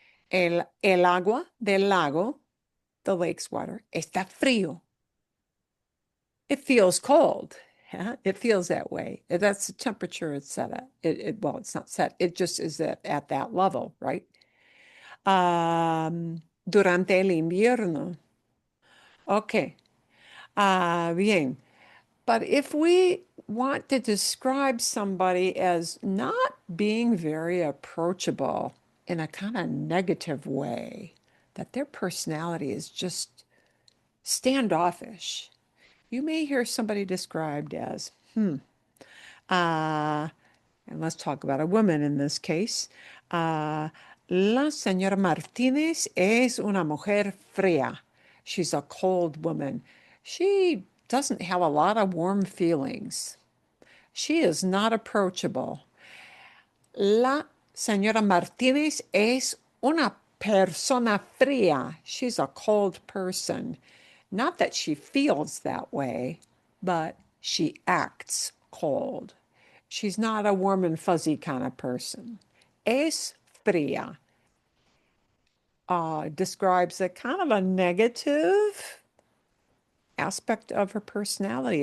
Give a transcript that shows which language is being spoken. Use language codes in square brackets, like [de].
[es] El agua del lago, [en] the lake's water, [es] está frío. [en] It feels cold. Yeah? It feels that way. That's the temperature it's set at. Well, it's not set. It just is at that level, right? [es] Durante el invierno. [en] Okay. [es] Bien. [en] But if we want to describe somebody as not being very approachable in a kind of negative way, that their personality is just standoffish, you may hear somebody described as, and let's talk about a woman in this case. [es] La señora Martínez es una mujer fría. [en] She's a cold woman. She doesn't have a lot of warm feelings. She is not approachable. [es] La señora Martínez es una persona fría. [en] She's a cold person. Not that she feels that way, but she acts cold. She's not a warm and fuzzy kind of person. [es] Es fría [en] describes a kind of a negative aspect of her personality.